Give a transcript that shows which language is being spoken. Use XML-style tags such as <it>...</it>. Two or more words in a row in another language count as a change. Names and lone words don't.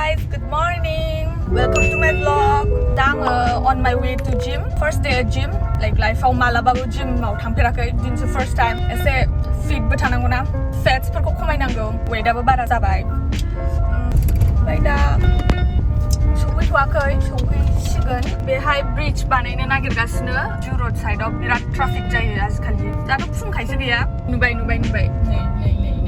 <en>Good morning. Welcome to my vlog. I'm on my way to gym. First day at gym. Like life</en> <brx>आव मालाबाबो जिमाव थांफेराखै.</brx> <en>This is first time.</en> <brx>एसे फिटबो थानांगौ ना. Fatsफोरखौ खमायनांगौ. Weightआबो बारा जाबाय. ओमफ्राय दा सौहैथ'वाखै. सौहैसिगोन. बेहाय ब्रिज बानायनो नागिरगासिनो. जु</brx> <en>road sideआव</en> <brx>बिराद ट्राफिक जायो आजिखालि. दाथ' फुंखायसो गैया. नुबाय. नै.</brx>